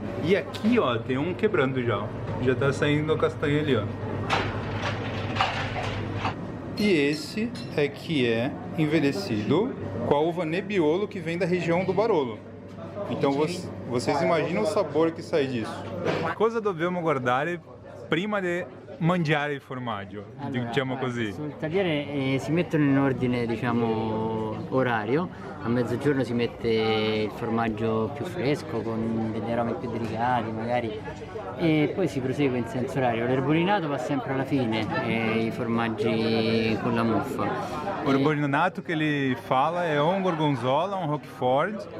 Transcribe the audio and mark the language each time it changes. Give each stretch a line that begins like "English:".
Portuguese: E aqui, ó, tem um quebrando já. Já tá saindo a castanha ali, ó. E esse é que é envelhecido com a uva Nebbiolo, que vem da região do Barolo. Então vocês imaginam o sabor que sai disso.
Italian: Cosa dobbiamo guardare prima di mangiare il formaggio, diciamo così? Sul tagliere si mettono in ordine, diciamo, orario. A mezzogiorno si mette il formaggio più fresco con degli aromi più delicati magari, e poi si prosegue in senso orario. L'erbolinato va sempre alla fine, i formaggi con la muffa.
Portuguese: O arborinado que ele fala é um gorgonzola, um roquefort